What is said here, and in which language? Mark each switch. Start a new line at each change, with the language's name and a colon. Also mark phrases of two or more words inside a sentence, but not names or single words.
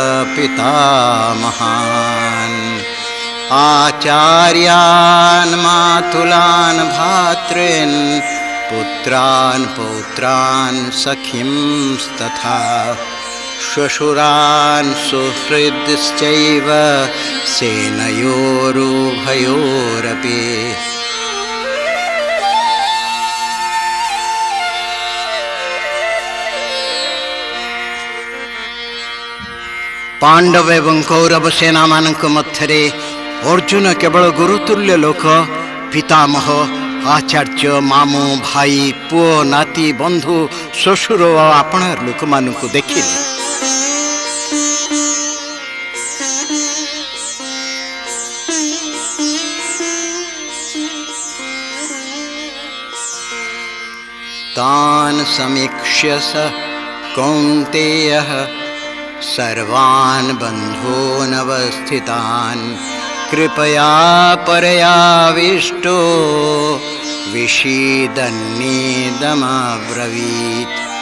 Sanskrit: पितामहान् आचार्यान् मातुलान् भातॄन् पुत्रान् पौत्रान् सखींस्तथा श्वशुरान् सुहृदश्चैव सेनयोरुभयोरपि।
Odia: ପାଣ୍ଡବ ଏବଂ କୌରବ ସେନା ମାନଙ୍କ ମଧ୍ୟରେ ଅର୍ଜୁନ କେବଳ ଗୁରୁତୁଲ୍ୟ ଲୋକ ପିତାମହ ଆଚାର୍ଯ୍ୟ ମାମୁ ଭାଇ ପୁଅ ନାତି ବନ୍ଧୁ ଶ୍ୱଶୁର ଆଉ ଆପଣାର ଲୋକ ମାନଙ୍କୁ ଦେଖିଲେ।
Sanskrit: तान् समीक्ष्य स कौन्तेयः सर्वान् बन्धूनवस्थितान् कृपया परयाविष्टो विषीदन्नेदमब्रवीत्।